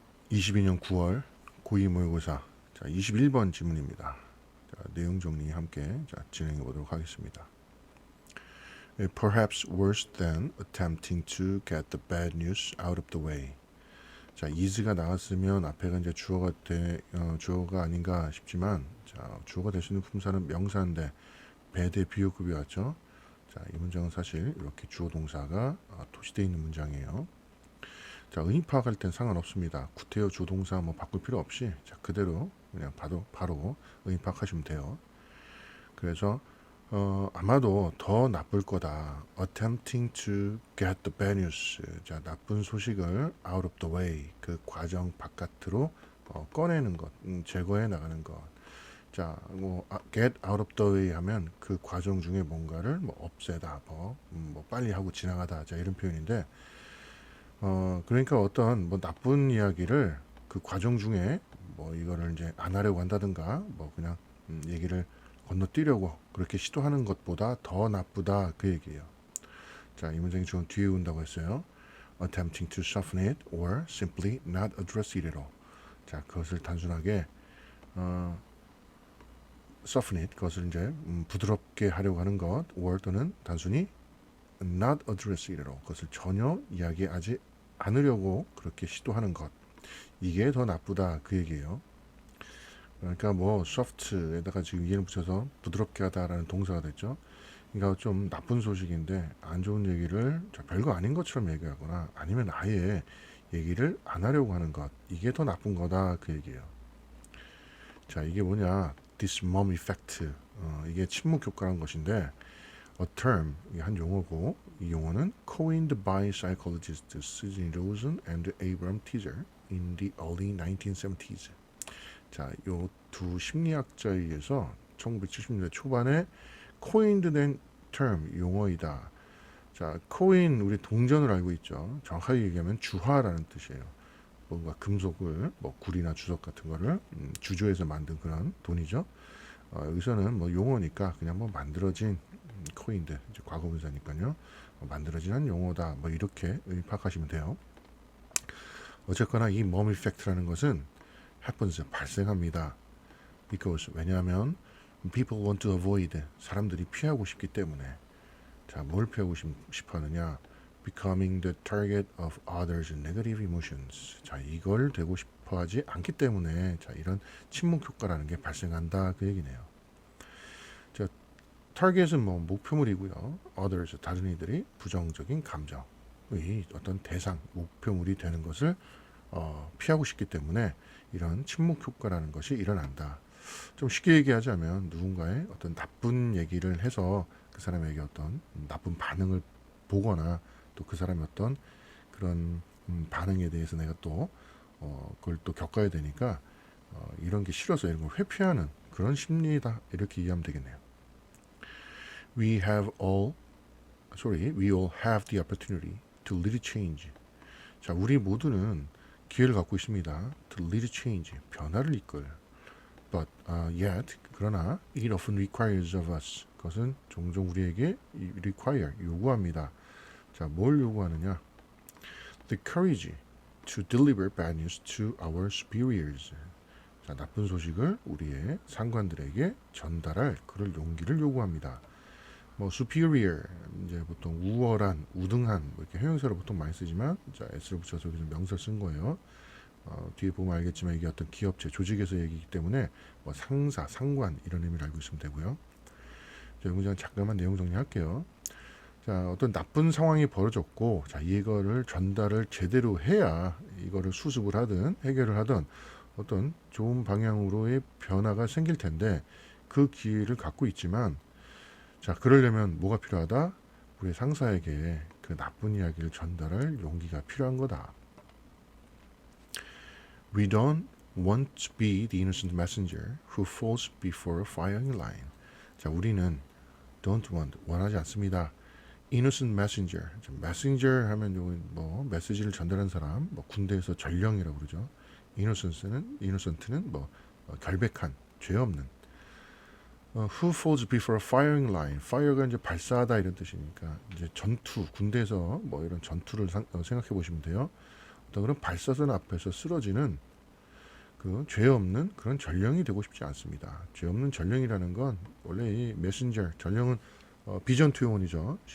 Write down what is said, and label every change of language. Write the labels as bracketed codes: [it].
[ko] 22년 9월 고2 모의고사 자, 21번 지문입니다. 자, 내용 정리 함께 진행해 보도록 하겠습니다. [en] Perhaps worse than attempting to get the bad news out of the way. [ko] 자, is가 나왔으면 앞에가 이제 주어가 아닌가 싶지만, 자, 주어가 될 수 있는 품사는 명사인데 bad의 비호급이 왔죠. 자, 이 문장은 사실 이렇게 주어 동사가 도시되어 있는 문장이에요. 자, 의미 파악할 땐 상관없습니다. 구태여 주동사 뭐 바꿀 필요 없이 자, 그대로 그냥 바로 의미 파악하시면 돼요. 그래서 아마도 더 나쁠 거다. [en] Attempting to get the bad news. [ko] 자, 나쁜 소식을 [en] out of the way. [ko] 그 과정 바깥으로 꺼내는 것, 제거해 나가는 것. 자, 뭐 get out of the way 하면 그 과정 중에 뭔가를 뭐 없애다, 뭐 빨리 하고 지나가다. 자, 이런 표현인데. 그러니까 어떤 뭐 나쁜 이야기를 그 과정 중에 뭐 이거를 이제 안 하려고 한다든가 뭐 그냥 얘기를 건너뛰려고 그렇게 시도하는 것보다 더 나쁘다 그 얘기예요. 자, 이 문장이 좀 뒤에 온다고 했어요. [en] Attempting to soften it or simply not address it at all. [ko] 자, 그것을 단순하게 soften it, 그것을 이제 부드럽게 하려고 하는 것, or 또는 단순히 [en] not address it at all. [ko] 그것을 전혀 이야기하지 않으려고 그렇게 시도하는 것. 이게 더 나쁘다 그 얘기예요. 그러니까 뭐 soft에다가 지금 이해를 붙여서 부드럽게 하다라는 동사가 됐죠. 그러니까 좀 나쁜 소식인데 안 좋은 얘기를 별거 아닌 것처럼 얘기하거나 아니면 아예 얘기를 안 하려고 하는 것. 이게 더 나쁜 거다 그 얘기예요. 자, 이게 뭐냐? [en] This mom effect. [ko] 이게 침묵 효과라는 것인데 [en] a term, [ko] 이게 한 용어고 이 용어는 [en] coined by psychologists Susan Rosen and Abraham Teaser in the early 1970s. [ko] 자, 요 두 심리학자에 의해서 1970년대 초반에 coined 된 term, 용어이다. 자, coin 우리 동전을 알고 있죠. 정확하게 얘기하면 주화라는 뜻이에요. 뭔가 금속을 뭐 구리나 주석 같은 거를 주조해서 만든 그런 돈이죠. 여기서는 뭐 용어니까 그냥 뭐 만들어진 코인들 이제 과거분사니까요. 만들어진 한 용어다. 뭐 이렇게 파악하시면 돼요. 어쨌거나 이 mom effect라는 것은 happens 발생합니다. because 왜냐하면 [en] people want to avoid [ko] 사람들이 피하고 싶기 때문에 자, 뭘 피하고 싶어 하느냐? [en] becoming the target of others' negative emotions. [ko] 자, 이걸 되고 싶어 하지 않기 때문에 자, 이런 침묵 효과라는 게 발생한다 그 얘기네요. 자, target은 뭐 목표물이고요. others 다른 이들이 부정적인 감정의 어떤 대상, 목표물이 되는 것을 피하고 싶기 때문에 이런 침묵 효과라는 것이 일어난다. 좀 쉽게 얘기하자면 누군가의 어떤 나쁜 얘기를 해서 그 사람에게 어떤 나쁜 반응을 보거나 또 그 사람의 어떤 그런 반응에 대해서 내가 또 그걸 또 겪어야 되니까 이런 게 싫어서 이런 걸 회피하는 그런 심리다 이렇게 이해하면 되겠네요. [en] We all have the opportunity to lead change. [ko] 자, 우리 모두는 기회를 갖고 있습니다. [en] To lead change, [ko] 변화를 이끌. [en] But yet, [ko] 그러나 [en] it often requires of us. [ko] 그것은 종종 우리에게 require, 요구합니다. 자, 뭘 요구하느냐? [en] The courage to deliver bad news to our superiors. [ko] 자, 나쁜 소식을 우리의 상관들에게 전달할 그럴 용기를 요구합니다. 뭐 superior 이제 보통 우월한, 우등한 뭐 이렇게 형용사로 보통 많이 쓰지만 자, s를 붙여서 여기서 명사를 쓴 거예요. 뒤에 보면 알겠지만 이게 어떤 기업체, 조직에서 얘기이기 때문에 뭐 상사, 상관 이런 의미를 알고 있으면 되고요. 자, 이 문장 잠깐만 내용 정리할게요. 자, 어떤 나쁜 상황이 벌어졌고, 자, 이거를 전달을 제대로 해야 이거를 수습을 하든 해결을 하든 어떤 좋은 방향으로의 변화가 생길 텐데 그 기회를 갖고 있지만, 자, 그러려면 뭐가 필요하다? 우리 상사에게 그 나쁜 이야기를 전달할 용기가 필요한 거다. [en] We don't want to be the innocent messenger who falls before a firing line. [ko] 자, 우리는 [en] don't want, [ko] 원하지 않습니다. [en] innocent messenger. [ko] messenger 하면 뭐 메시지를 전달하는 사람, 뭐 군대에서 전령이라고 그러죠. innocent는 뭐 결백한, 죄 없는. [en] who falls before a firing line. [ko] fire가 이제 발사하다 이런 뜻이니까 이제 전투, 군대에서 뭐 이런 전투를 생각해 보시면 돼요. 어떤 그런 발사선 앞에서 쓰러지는 그 죄 없는 그런 전령이 되고 싶지 않습니다. 죄 없는 전령이라는 건 원래 이 메신저 전령은 비전 투영원이죠.